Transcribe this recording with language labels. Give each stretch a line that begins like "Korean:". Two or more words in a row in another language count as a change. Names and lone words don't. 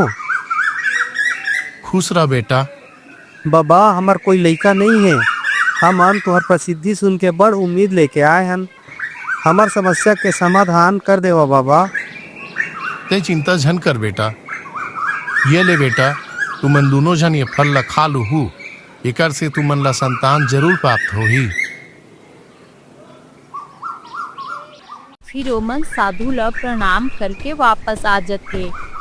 Chhattisgarhi: खुश रह बेटा। बाबा हमार कोई लइका नहीं है, हम तुहर प्रसिद्धि सुन के बड़ उम्मीद लेके आए हन। हमार समस्या के समाधान कर देवा बाबा। ते चिंता झन कर बेटा। ये ले बेटा, तुमन दोनों जन ये फल ला खा लूहू, एकर से तुमन ला संतान जरूर प्राप्त होही। फिर ओमन साधु ला प्रणाम करके वापस आ जाते।